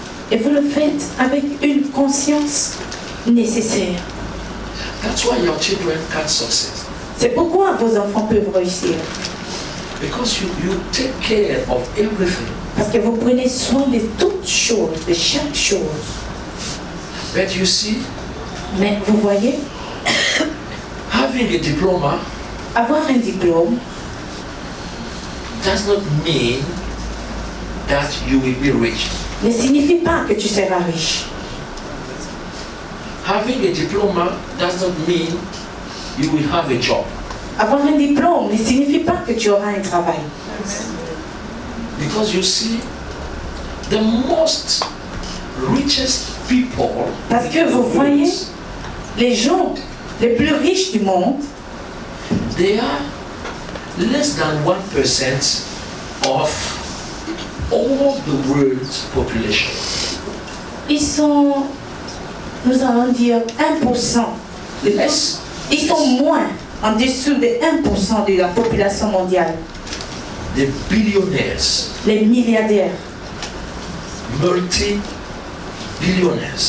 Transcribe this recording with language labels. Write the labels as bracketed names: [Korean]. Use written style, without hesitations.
[French] Et vous le faites avec une conscience nécessaire. [English] That's why your children can succeed. [French] C'est pourquoi vos enfants peuvent réussir. [English] Because you take care of everything. [French] Parce que vous prenez soin de toutes choses, de chaque chose. [English] But you see, [French] Mais vous voyez, [English] having a diploma [French] avoir un diplôme [English] does not mean that you will be rich. [French] ne signifie pas que tu seras riche. [English] Having a diploma does not mean you will have a job. [French] Avoir un diplôme ne signifie pas que tu auras un travail. [English] Because you see, the most richest people, [French] Parce que vous voyez, les gens les plus riches du monde, [English] they are less than 1% of all the world's population. [French] ils sont, nous allons dire, 1%. [English] Less. [French] Ils sont moins, en dessous de 1% de la population mondiale. [English] The billionaires, [French] Les milliardaires, [English] multi-billionaires,